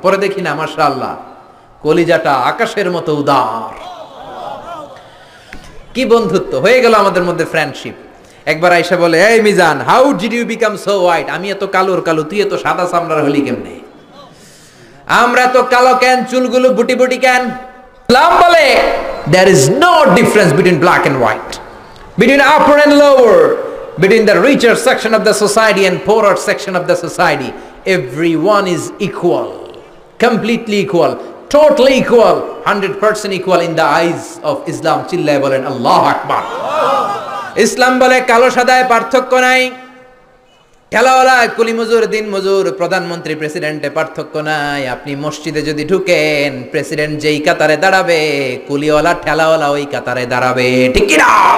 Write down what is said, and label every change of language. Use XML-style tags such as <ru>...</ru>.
<bn>পরে দেখি না, মাশাআল্লাহ, কলিজাটা আকাশের মতো উদার। কি বন্ধুত্ব হয়ে গেল আমাদের মধ্যে, ফ্রেন্ডশিপ। একবার আয়েশা বলে, এই Mizan, how did you become so white? আমি এত কালোর কালো, তুই এত সাদা চামড়ার হলি কেমনে? আমরা তো কালো কেন, চুলগুলো বুটি বুটি কেন?</bn> <en>ইসলাম বলে there is no difference between black and white, between upper and lower, between the richer section of the society and poorer section of the society. Everyone is equal, completely equal, totally equal, 100% equal in the eyes of Islam.</en> <bn>চিল্লায় বলেন আল্লাহু আকবার। ইসলাম বলে কালো সাদায় পার্থক্য নাই, খেলাওয়ালা কুলি মজুর, দিন মজুর, প্রধানমন্ত্রী প্রেসিডেন্টে পার্থক্য নাই। আপনি মসজিদে যদি ঢুকেন, প্রেসিডেন্ট যেই কাতারে দাঁড়াবে, কুলিওয়ালা ঠেলাওয়ালা ওই কাতারে দাঁড়াবে, ঠিক কি না?</bn>